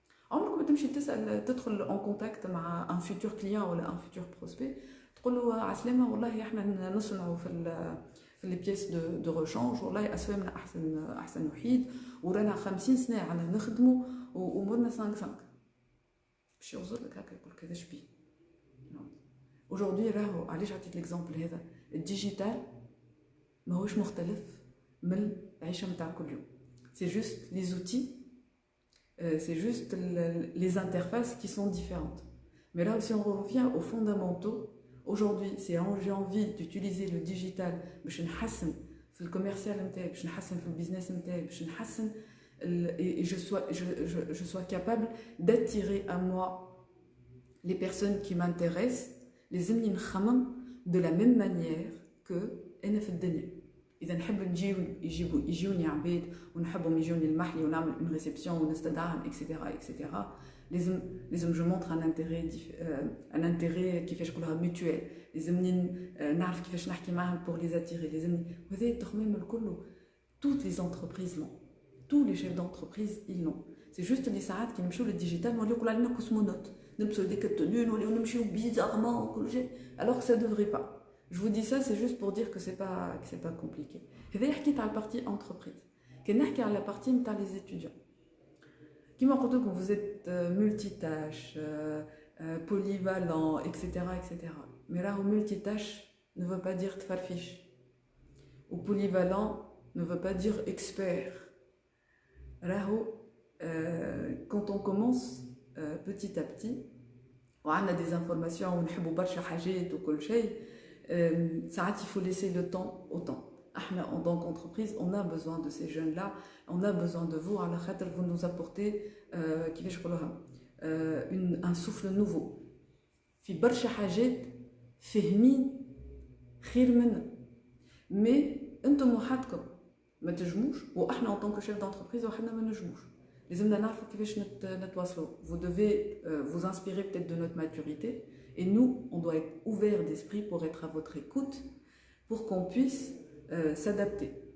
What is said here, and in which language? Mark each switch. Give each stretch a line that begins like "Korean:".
Arabic: عمرك ما تمشي تدخل اون كونتاكت مع ان فيتور كليون ولا ان فيتور بروسبي تقول له عسلامه والله احنا نصنعوا في لي بيس دو ريشانج، والله اسفامنا احسن وحيد ورانا 50 سنه عنا نخدموا وامورنا 5 باش يغزر لك هكا يقول لك هذا شبيه. Aujourd'hui راهو علاش عطيت ليكزامبل هذا، الديجيتال ماهوش مختلف من العيشه نتاع كل يوم.
French: C'est juste les outils, c'est juste les interfaces qui sont différentes. Mais là si on revient aux fondamentaux, aujourd'hui j'ai envie d'utiliser le digital
Arabic: باش نحسن في الكوميرسيال نتاعي، باش نحسن
French: في البيزنس نتاعي، باش نحسن et je sois capable d'attirer à moi les personnes qui m'intéressent.
Arabic: لازمني نخمم
French: de la même manière que
Arabic: أنا في الدنيا. إذا نحب يجوني عباد ونحبهم يجوني المحلي ونعمل
French: une réception
Arabic: ونستدعهم etc. لازم
French: je montre un intérêt
Arabic: كيفاش نقولها mutuel. لازمني نعرف كيفاش نحكي معهم
French: pour les attirer.
Arabic: لازمني وهذا التخميم الكل
French: toutes les entreprises l'ont. Tous les chefs d'entreprise ils l'ont.
Arabic: C'est juste اللي ساعات كي نمشيو للديجيتال نوليو يقولوا علينا كوسمونوت، نلبسوا هذيك التوني ونمشيو بيزارمون وكل شيء
French: alors que ça devrait pas. Je vous dis ça c'est juste pour dire que c'est pas compliqué.
Arabic: هذا حكيت على البارتي entreprise. كي نحكي على البارتي نتاع les étudiants كيما قلت لكم
French: vous êtes multitâche, polyvalent etc. mais راهو multitâche ne veut pas dire تفرفيش ou polyvalent ne veut pas dire expert. راهو quand on commence petit à petit
Arabic: وعندنا
French: des informations
Arabic: ونحبوا برشا حاجات وكل شيء. ساعات
French: il faut laisser le temps au temps.
Arabic: احنا
French: en tant qu'entreprise on a besoin de ces jeunes là, on a besoin de vous
Arabic: على خاطر
French: vous nous apportez
Arabic: كيفاش نقولوها
French: un souffle nouveau
Arabic: في برشا حاجات فاهمين خير منا مي انتم وحدكم ما تجموش واحنا
French: en tant que chef d'entreprise
Arabic: وحنا ما نجموش. لازمنا نعرفوا كيفاش نتواصلوا.
French: Vous devez vous inspirer peut-être de notre maturité et nous on doit être ouvert d'esprit pour être à votre écoute pour qu'on puisse s'adapter.